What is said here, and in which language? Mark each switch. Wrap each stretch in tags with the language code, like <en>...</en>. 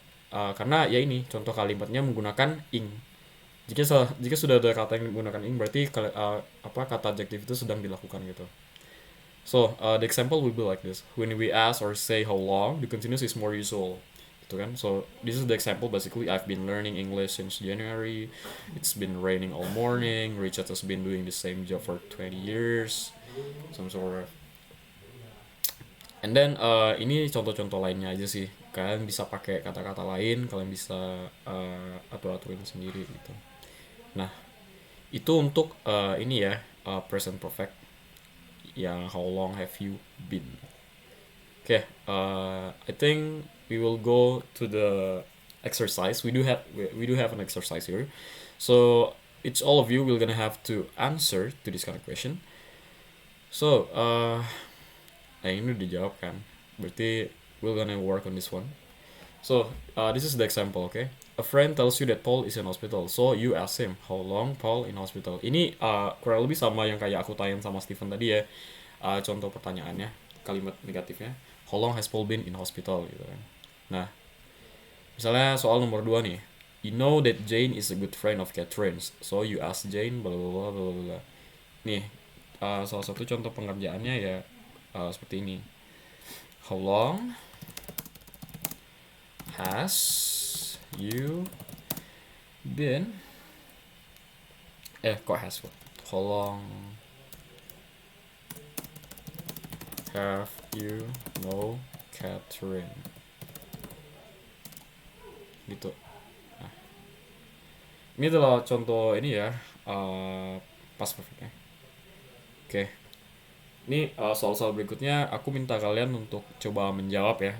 <id>Karena ya ini contoh kalimatnya menggunakan ing. Jika sudah ada kata yang menggunakan ing berarti kata adjektif itu sedang dilakukan gitu.</id> <en>So, the example will be like this. When we ask or say how long, the continuous is more usual.</en> <id>Gitu kan?</id> <en>So, this is the example. Basically, I've been learning English since January. It's been raining all morning. Richard has been doing the same job for 20 years. Some sort of. And then,</en> <id>ini contoh-contoh lainnya aja sih. Kalian bisa pakai kata-kata lain. Kalian bisa atur-aturin sendiri gitu. Nah, itu untuk ini ya, present perfect. Yang</id> <en>how long have you been? Okay, I think we will go to the exercise. We do have an exercise here, so it's all of you will gonna have to answer to this kind of question. So,</en> <id>ini udah dijawab kan? Berarti</id> <en>we're gonna work on this one. So, this is the example, okay? A friend tells you that Paul is in hospital, so you ask him how long Paul in hospital.</en> <id>Ini kurang lebih sama yang kayak aku tanya sama Steven tadi ya. Contoh pertanyaannya, kalimat negatifnya,</id> <en>how long has Paul been in hospital</en> <id>gitu kan. Nah, misalnya soal nomor 2 nih.</id> <en>You know that Jane is a good friend of Catherine's, so you ask Jane bla bla bla bla bla.</en> <id>Nih, salah satu contoh pengerjaannya ya seperti ini.</id> <en>How long has you been</en> <id>kok</id> <en>has what? How long have you know Catherine?</en> <id>Gitu. Nah, ini adalah contoh ini ya, past perfect ya. Oke. Ini soal-soal berikutnya aku minta kalian untuk coba menjawab ya.</id>